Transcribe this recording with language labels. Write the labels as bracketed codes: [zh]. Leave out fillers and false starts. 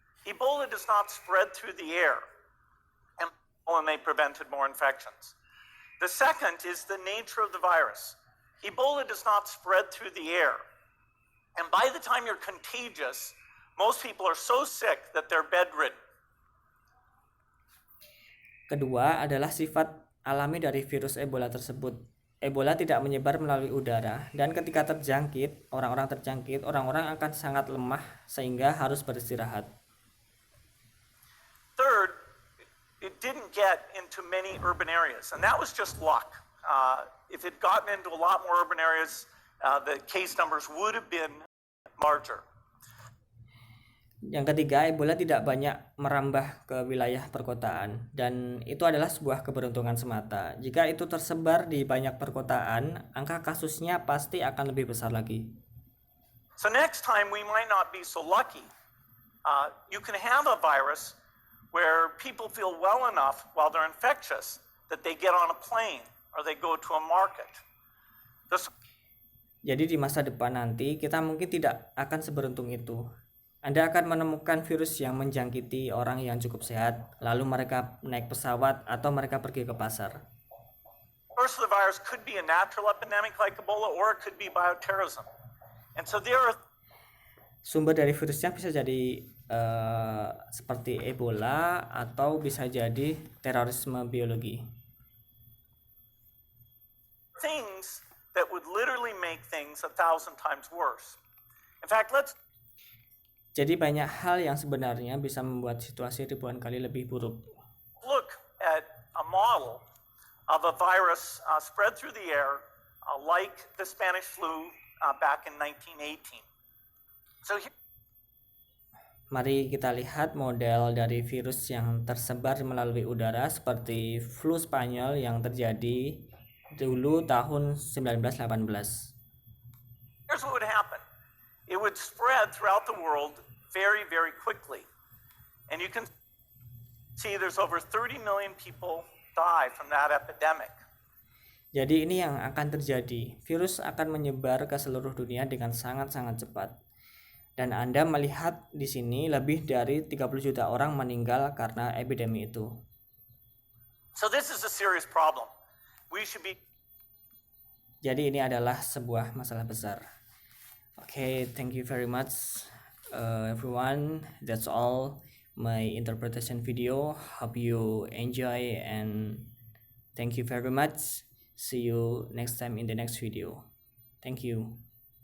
[en] Ebola does not spread through the air, and they prevented more infections. The second is the nature of the virus. Ebola does not spread through the air, and by the time you're contagious, most people are so sick that they're bedridden. [id] Kedua adalah sifat alami dari virus Ebola tersebut. Ebola tidak menyebar melalui udara, dan ketika orang-orang akan sangat lemah sehingga harus beristirahat. [en] Third, it didn't get into many urban areas, and that was just luck. If it gotten into a lot more urban areas, the case numbers would have been larger. [id] Yang ketiga, Ebola tidak banyak merambah ke wilayah perkotaan, dan itu adalah sebuah keberuntungan semata. Jika itu tersebar di banyak perkotaan, angka kasusnya pasti akan lebih besar lagi. [en] So next time we might not be so lucky. You can have a virus where people feel well enough while they're infectious that they get on a plane or they go to a market. [id] Jadi di masa depan nanti kita mungkin tidak akan seberuntung itu. Anda akan menemukan virus yang menjangkiti orang yang cukup sehat, lalu mereka naik pesawat atau mereka pergi ke pasar. [en] First, the virus could be a natural epidemic like Ebola, or it could be bioterrorism. And so there are [id] Sumber dari virusnya bisa jadi seperti Ebola atau bisa jadi terorisme biologi. [en] things that would literally make things 1,000 times worse. In fact, [id] Jadi banyak hal yang sebenarnya bisa membuat situasi ribuan kali lebih buruk. [en] look at a model of a virus spread through the air like the Spanish flu back in 1918. So here, [id] Mari kita lihat model dari virus yang tersebar melalui udara seperti flu Spanyol yang terjadi dulu tahun 1918. [en] here's what would happen. It would spread throughout the world very, very quickly. And you can see there's over 30 million people die from that epidemic. [id] Jadi ini yang akan terjadi. Virus akan menyebar ke seluruh dunia dengan sangat-sangat cepat. Dan Anda melihat di sini lebih dari 30 juta orang meninggal karena epidemi itu. [en] So this is a serious problem. We should be [id] Jadi ini adalah sebuah masalah besar. [en] Okay, thank you very much everyone. That's all my interpretation video. Hope you enjoy and thank you very much. See you next time in the next video. Thank you.